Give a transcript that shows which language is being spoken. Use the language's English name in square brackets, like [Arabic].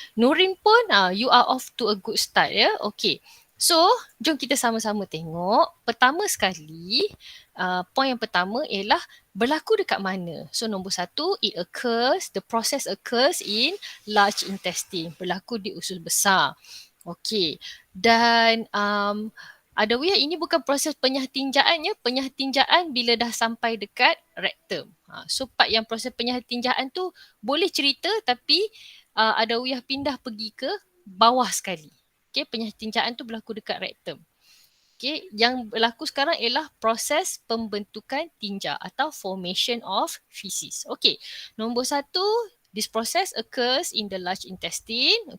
[English] Nurin pun, you are off to a good start ya. [Malay] Okay. So, jom kita sama-sama tengok. Pertama sekali, poin yang pertama ialah berlaku dekat mana. [English] So, nombor 1, the process occurs in large intestine. [Malay] Berlaku di usus besar. [English] Okay. Dan [Malay] Adawiyah ini bukan proses penyahtinjaannya. Penyahtinjaan bila dah sampai dekat rektum. So part yang proses penyahtinjaan tu boleh cerita tapi adawiyah pindah pergi ke bawah sekali. Okay, penyahtinjaan tu berlaku dekat rektum. Okay, yang berlaku sekarang ialah proses pembentukan tinja atau [English] formation of feces. Okay, nombor 1, this process occurs in the large intestine.